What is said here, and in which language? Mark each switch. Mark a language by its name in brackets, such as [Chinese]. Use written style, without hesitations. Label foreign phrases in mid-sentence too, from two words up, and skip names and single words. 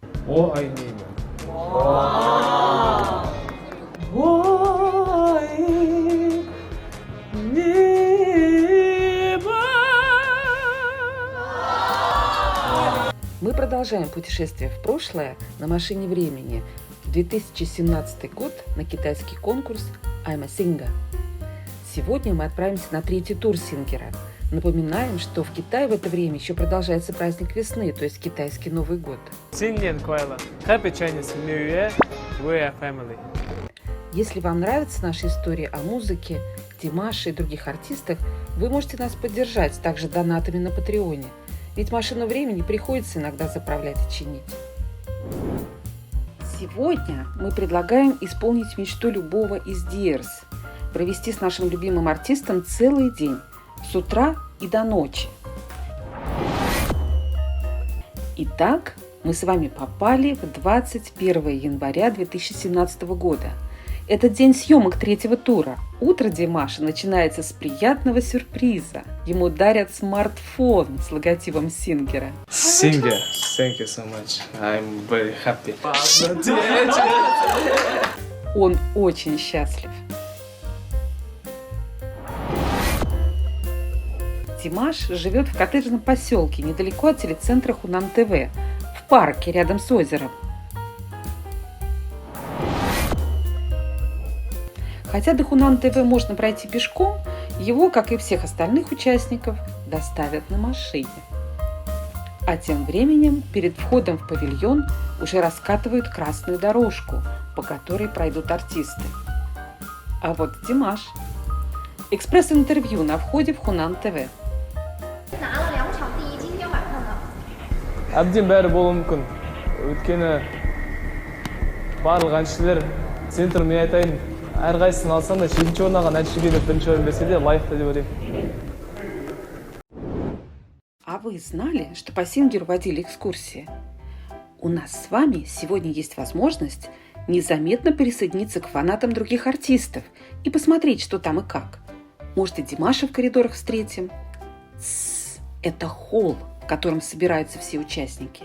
[Russian] Мы продолжаем путешествие в прошлое на машине времени в 2017 год на китайский конкурс I'm a Singer. Сегодня мы отправимся на третий тур Сингера. Напоминаем, что в Китае в это время еще продолжается праздник весны, то есть китайский Новый год. [Chinese] 新年快乐. [English] Happy Chinese New Year. We are family. [Russian] Если вам нравятся наши истории о музыке, Димаше и других артистах, вы можете нас поддержать также донатами на Патреоне. Ведь машину времени приходится иногда заправлять и чинить. Сегодня мы предлагаем исполнить мечту любого из Диерс – провести с нашим любимым артистом целый день, с утра и до ночи. Итак, мы с вами попали в 21 января 2017 года. Это день съемок третьего тура. Утро Димаша начинается с приятного сюрприза. Ему дарят смартфон с логотипом Сингера. [English] Singer, thank you so much. I'm very happy. [Russian] Он очень счастлив. Димаш живет в коттеджном поселке недалеко от телецентра Хунан ТВ, в парке рядом с озером. Хотя до Хунан ТВ можно пройти пешком, его, как и всех остальных участников, доставят на машине. А тем временем перед входом в павильон уже раскатывают красную дорожку, по которой пройдут артисты. А вот Димаш. Экспресс-интервью на входе в Хунан ТВ. [Kazakh] әбден бәрі болуы мүмкін. Өйткені барлық әншілер центр мен айтайын, әрқайсысын алсам да 7-ші орын алған әншіге деп 1-ші орын берсе де лайықты деп ойлаймын. [Russian] А вы знали, что по Сингеру водили экскурсии? У нас с вами сегодня есть возможность незаметно присоединиться к фанатам других артистов и посмотреть, что там и как. Может, и Димаша в коридорах встретим? Это холл, в котором собираются все участники.